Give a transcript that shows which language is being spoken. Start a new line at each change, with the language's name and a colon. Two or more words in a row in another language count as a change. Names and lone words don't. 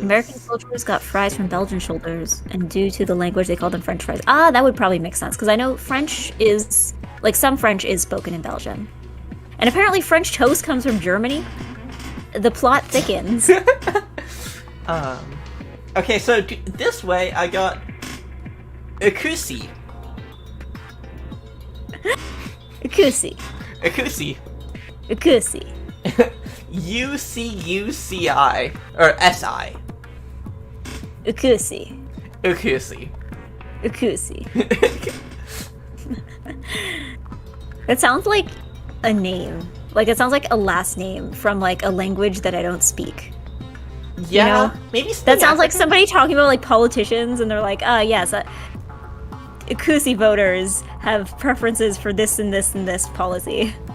English: American soldiers got fries from Belgian shoulders, and due to the language, they call them French fries. Ah, that would probably make sense, because I know French is... Like, some French is spoken in Belgium. And apparently French toast comes from Germany. The plot thickens. Okay, so this way I got Akusi. Akusi. Akusi. Akusi. UCUCI. Or SI. Akusi. Akusi. Akusi. It sounds like a name. Like, it sounds like a last name from, like, a language that I don't speak. Yeah, you know? Maybe that sounds like somebody talking about, like, politicians, and they're like, yes, Akusi voters have preferences for this and this and this policy.